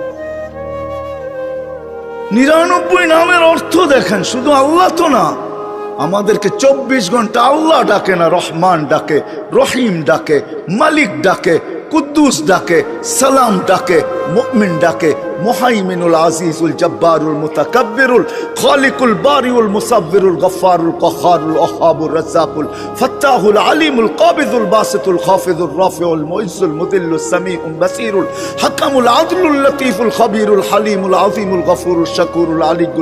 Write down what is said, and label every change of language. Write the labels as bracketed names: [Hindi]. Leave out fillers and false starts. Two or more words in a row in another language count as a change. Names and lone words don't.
[Bangla] 99 নামের অর্থ দেখেন, শুধু আল্লাহ তো না, আমাদেরকে 24 ঘন্টা আল্লাহ ডাকে না, রহমান ডাকে, রহিম ডাকে, মালিক ডাকে, কুদ্দুস ডাকে, সালাম ডাকে, মুমিন ডাকে, [Arabic] المهيمن العزيز الجبار المتكبر الخالق البارئ المصور الغفار القهار الوهاب الرزاق الفتاح العليم القابض الباسط الخافض الرافع المعز المذل السميع البصير الحكم العدل اللطيف الخبير الحليم العظيم الغفور الشكور العلي